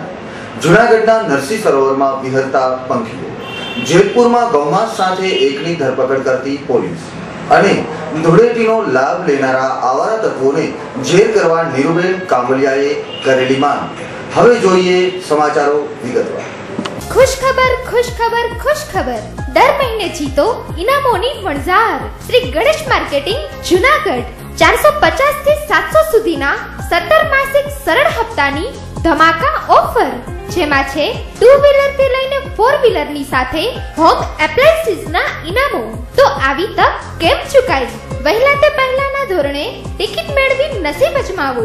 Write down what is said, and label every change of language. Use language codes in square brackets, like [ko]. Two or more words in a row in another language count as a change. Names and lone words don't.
[gu] જૂનાગઢના નરસિંહ સરોવરમાં વિહરતા પંખીઓ, જેતપુરમાં ગૌમાંસ સાથે એકની ધરપકડ કરતી પોલીસ અને ધૂળેટીનો લાભ લેનારા આવારા તત્વોને જેર કરવા નીરુબેન કાંબલિયાએ કરેલી માંગ। હવે જોઈએ સમાચારો વિગતવાર। ખુશ ખબર ખુશ ખબર ખુશ ખબર, દર મહિને જીતો ઇનામોની વણજાર। श्री गणेश मार्केटिंग जूनागढ़ 450 થી 700 સુધીના 17 માસિક સરળ હપ્તાની ધમાકા ઓફર, જેમાં છે 2 વ્હીલર થી લઈને 4 વ્હીલર ની સાથે [en] home appliances [gu] ના ઇનામો। તો આવી તક કેમ ચૂકાઈ? વહેલા તે પહેલાના ધોરણે ટિકિટ મેળવી નસીબ અજમાવો।